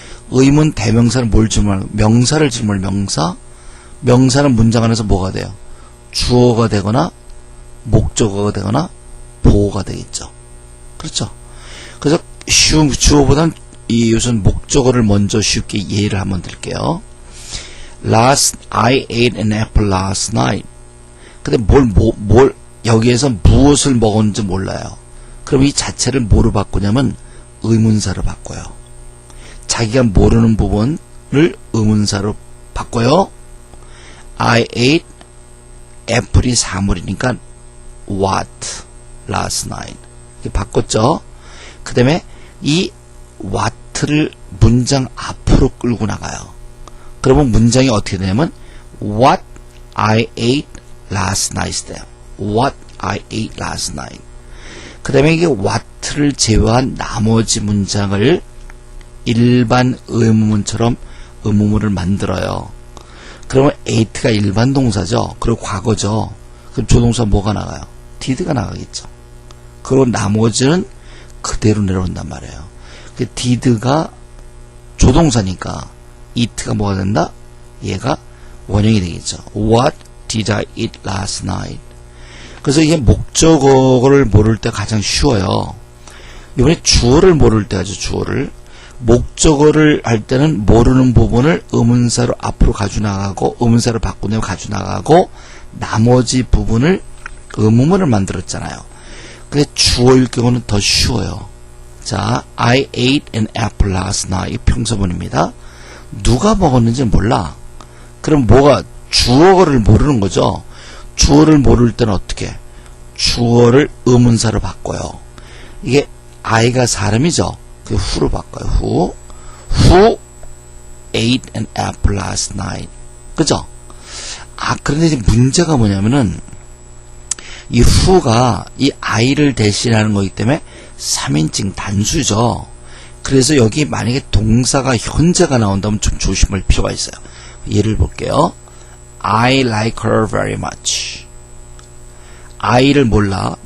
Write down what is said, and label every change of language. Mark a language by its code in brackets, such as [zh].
[ko] 의문 대명사는 뭘 질문하는 거야? 명사를 질문하는 명사. 명사는 문장 안에서 뭐가 돼요? 주어가 되거나 목적어가 되거나 보어가 되겠죠. 그렇죠. 그래서 쉬운 주어보다는 이 우선 목적어를 먼저 쉽게 예를 한번 드릴게요. [en] I ate an apple last night. [ko] 근데 여기에서 무엇을 먹었는지 몰라요. 그럼 이 자체를 뭐로 바꾸냐면 의문사로 바꿔요. 자기가 모르는 부분을 의문사로 바꿔요. [en] I ate [ko] 애플이 사물이니까 [en] what last night [ko] 이렇게 바꿨죠. 그 다음에 이 what를 문장 앞으로 끌고 나가요. 그러면 문장이 어떻게 되냐면 [en] what I ate last night [ko] 돼요. [en] what I ate last night. [ko] 그 다음에 이게 what를 제외한 나머지 문장을 일반 의문문처럼 의문문을 만들어요. 그러면 ate가 일반 동사죠. 그리고 과거죠. 그럼 조동사 뭐가 나가요? did가 나가겠죠. 그리고 나머지는 그대로 내려온단 말이에요. 그 did가 조동사니까 eat가 뭐가 된다? 얘가 원형이 되겠죠. [en] What did I eat last night? [ko] 그래서 이게 목적어를 모를 때 가장 쉬워요. 이번에 주어를 모를 때 하죠. 주어를. 목적어를 할 때는 모르는 부분을 의문사로 앞으로 가져나가고 의문사로 바꾸면 가져나가고 나머지 부분을 의문문을 만들었잖아요. 근데 주어일 경우는 더 쉬워요. [en] 자, I ate an apple last night. [ko] 평서문입니다. 누가 먹었는지 몰라. 그럼 뭐가 주어를 모르는 거죠. 주어를 모를 때는 어떻게? 주어를 의문사로 바꿔요. 이게 I가 사람이죠. 그 who로 바꿔요. [en] who ate an apple last night. [ko] 그죠? 그런데 이제 문제가 뭐냐면은 이 who가 이 I를 대신하는 거기 때문에 3인칭 단수죠. 그래서 여기 만약에 동사가 현재가 나온다면 좀 조심할 필요가 있어요. 예를 볼게요. [en] I like her very much. [ko] I를 몰라.